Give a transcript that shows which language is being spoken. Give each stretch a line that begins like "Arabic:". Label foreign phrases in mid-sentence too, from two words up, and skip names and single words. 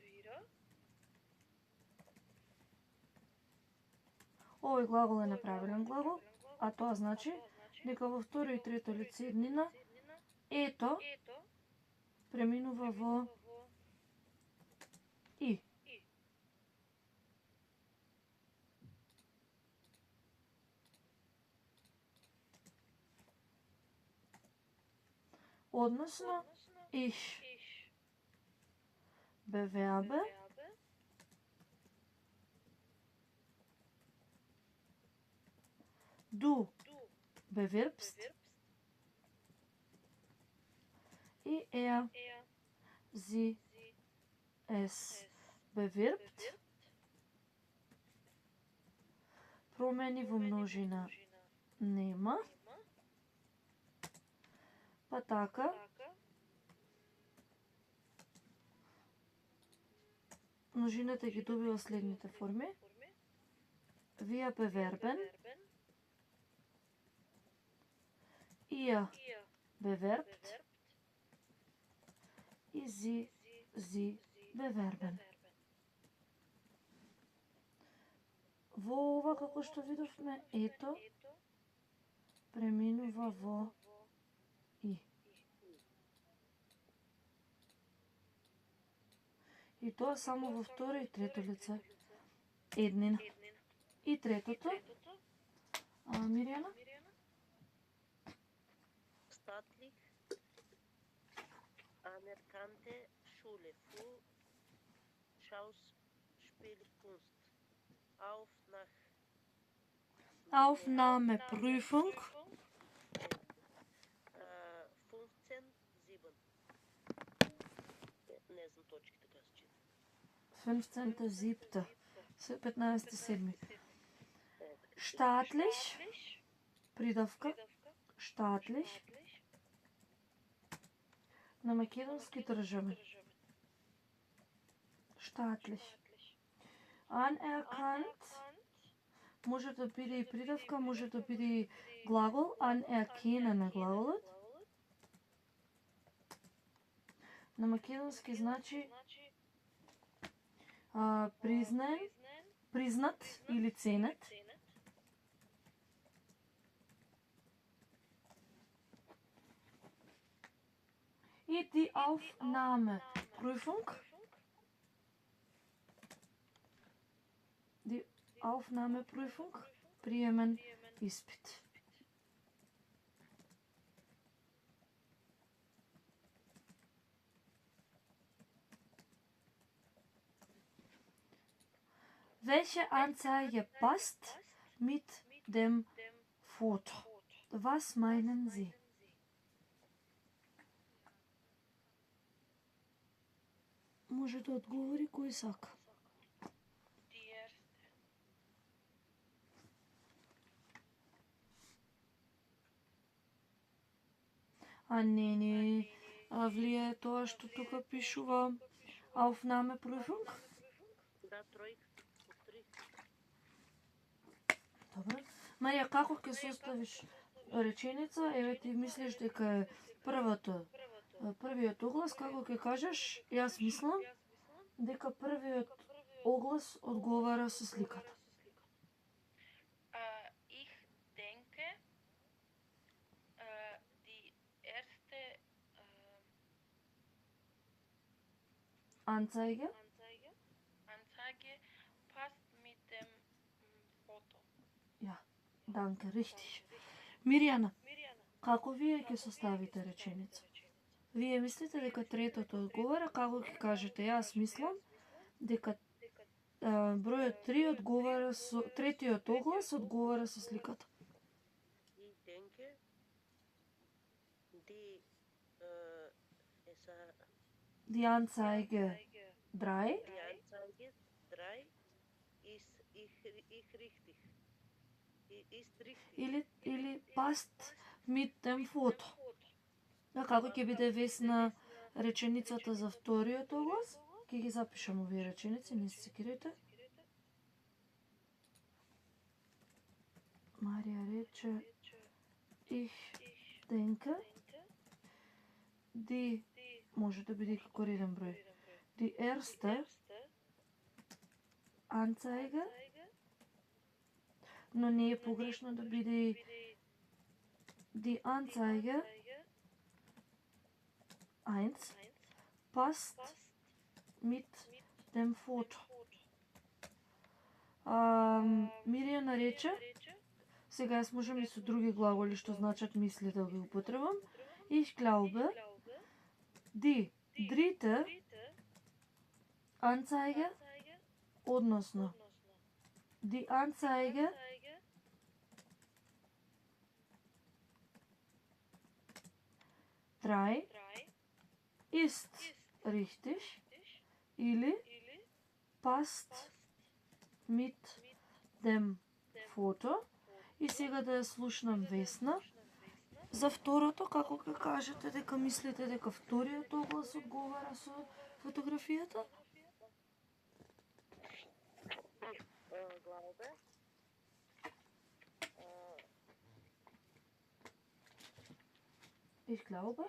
Macedonian: Овој глагол е неправилен глагол, а тоа значи дека во второ и трето лице еднина ето преминува во и. Односно,
German: ich bewerbe du bewirbst и sie es bewirbt.
Macedonian: Промени во множина нема. Па така, Множината ги добива следните форми.
German: Wir bewerben, ihr bewerbt и sie bewerben.
Macedonian: Во ова, како што видовме, ето, преминува во и. И тоа само во второ и трето лице. Еднина. И третото, Миријана?
German: Staatlich anerkannte Schule für Schauspielkunst. Aufnahmeprüfung. 15.7.
Macedonian: Не знам точките така се чита. 15.7. 15.7.
German: Staatlich. Придавка.
Macedonian: Staatlich. На македонски државен.
German: Staatlich. Anerkannt.
Macedonian: Може да биде и придавка, може да биде и глагол. Anerkennen е глаголот. На македонски значи признаен, признат или ценет.
German: И die Aufnahmeprüfung. Die Aufnahmeprüfung,
Macedonian: приемен испит.
German: Welche Anzeige passt mit dem Foto? Was meinen Sie?
Macedonian: Може да одговори кој сака. Не, влие тоа што тука пишува Aufnahmeprüfung? Да, тројка. Добро. Марија, како ќе составиш реченица? Еве ти мислиш дека е првиот оглас, како ќе кажеш? Јас мислам дека првиот оглас одговара со сликата.
German: Ich denke, die erste Anzeige passt mit dem Foto. Ja, danke, richtig.
Macedonian: Миријана, како вие ќе составите реченица? Вие мислите дека третото одговара, како ќе кажете? Јас мислам дека бројот 3 одговара со третиот оглас одговара со сликата.
German: Ich denke, Die Anzeige 3 die Anzeige 3 ist richtig. Ist richtig. или passt mit dem Foto.
Macedonian: Да, како ќе биде весна реченицата за вториот оглас? Ќе ги запишам овие реченици, не се секирайте. Марија рече
German: Ich denke.
Macedonian: Die може да биде како реден број.
German: Die erste Anzeige,
Macedonian: но не е погрешно да биде
German: die Anzeige 1 passt mit dem Foto.
Macedonian: Миријана рече, сега јас можам и со други глаголи што значат мисли да ги употребам.
German: Ich glaube, die dritte Anzeige, односно die Anzeige drei ist richtig или passt mit dem Foto.
Macedonian: И сега да ја слушнам Весна. За второто, како ќе кажете дека мислите дека вториот оглас одговара со фотографијата?
German: Glaube. Ich glaube.